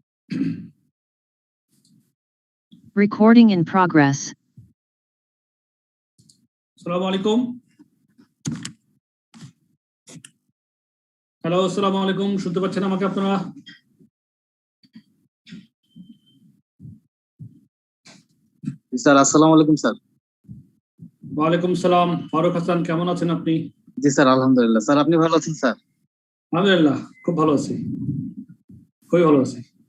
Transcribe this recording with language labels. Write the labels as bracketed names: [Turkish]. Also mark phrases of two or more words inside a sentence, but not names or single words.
[English] Recording in progress. [Arabic] السلام عليكم. Hello, السلام عليكم. [Bangla] শুনতে পাচ্ছেন আমাকে আপনারা? স্যার [Arabic] السلام عليكم [Bangla] স্যার। [Arabic] وعليكم السلام. ফারুক হাসান, কেমন আছেন আপনি? [Bangla] জি স্যার আলহামদুলিল্লাহ। স্যার আপনি ভালো আছেন স্যার? আলহামদুলিল্লাহ, খুব ভালো আছি, খুবই ভালো আছি।